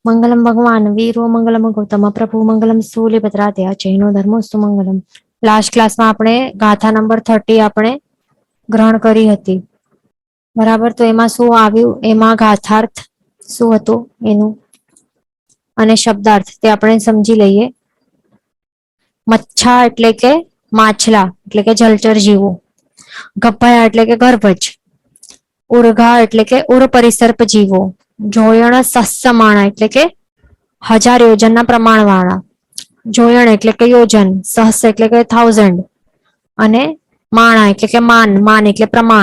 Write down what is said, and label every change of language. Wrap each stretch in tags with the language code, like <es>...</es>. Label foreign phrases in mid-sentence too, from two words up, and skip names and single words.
<sa>मंगलम भगवान वीरो मंगलम गौतम प्रभु मंगलम सूर्यभद्रादया जैनो धर्मोस्तु मंगलम।</sa> <en>last class</en> <gu>में આપણે ગાથા નંબર 30 આપણે ગ્રહણ કરી હતી, બરાબર? તો એમાં શું આવ્યું, એમાં ગાથાર્થ શું હતું એનું અને શબ્દાર્થ તે આપણે સમજી લઈએ. મચ્છા એટલે કે માછલા એટલે કે જલચર જીવો, ગભયા એટલે કે ગર્ભજ, ઉર્ઘા એટલે કે ઉર પરિસર્પ જીવો, જોયણ સહસ્યમાણા એટલે કે 1000 યોજનના પ્રમાણવાળા, જોયણ એટલે કે યોજન, સહસ્ર એટલે કે 1000 અને માણા એટલે કે માન, માન એટલે પ્રમાણ.</gu>